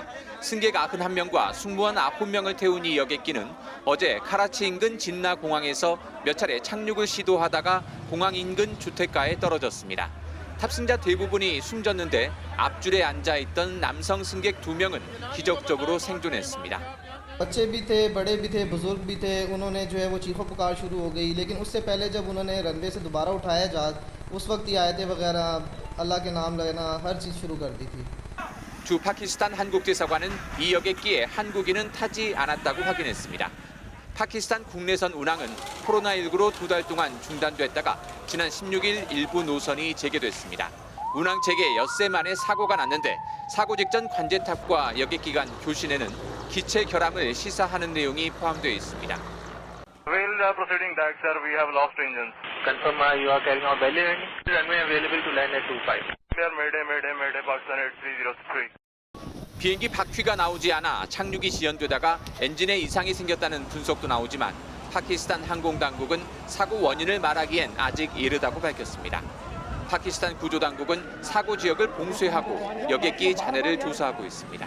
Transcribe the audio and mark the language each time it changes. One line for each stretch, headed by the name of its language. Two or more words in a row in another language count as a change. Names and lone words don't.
Korean: 승객 91명과 승무원 9명을 태운 이 여객기는 어제 카라치 인근 진나 공항에서 몇 차례 착륙을 시도하다가 공항 인근 주택가에 떨어졌습니다. 탑승자 대부분이 숨졌는데 앞줄에 앉아있던 남성 승객 2명은 기적적으로 생존했습니다.
Urdu: بچے بھی تھے، بڑے بھی تھے، بزرگ بھی تھے، انہوں نے جو ہے وہ چیخوں پکار شروع ہو گئی. لیکن اس سے پہلے جب انہوں نے رن وے سے دوبارہ اٹھایا جہاز، اس وقت ہی آیتیں وغیرہ اللہ کے نام لینا ہر چیز شروع کر دی تھی.
Korean: 주 파키스탄 한국대사관은 이 여객기에 한국인은 타지 않았다고 확인했습니다. 파키스탄 국내선 운항은 코로나19로 2달 동안 중단됐다가 지난 16일 일부 노선이 재개됐습니다. 운항 재개 엿새 만에 사고가 났는데 사고 직전 관제탑과 여객기 간 교신에는 기체 결함을 시사하는 내용이 포함되어 있습니다.
English: While proceeding that, sir, we have lost engines. Confirm you are carrying out valid engine. Runway available to land at 25. Sir, Mayday, Pakistan 8303.
Korean: 비행기 바퀴가 나오지 않아 착륙이 지연되다가 엔진에 이상이 생겼다는 분석도 나오지만 파키스탄 항공당국은 사고 원인을 말하기엔 아직 이르다고 밝혔습니다. 파키스탄 구조당국은 사고 지역을 봉쇄하고 여객기 잔해를 조사하고 있습니다.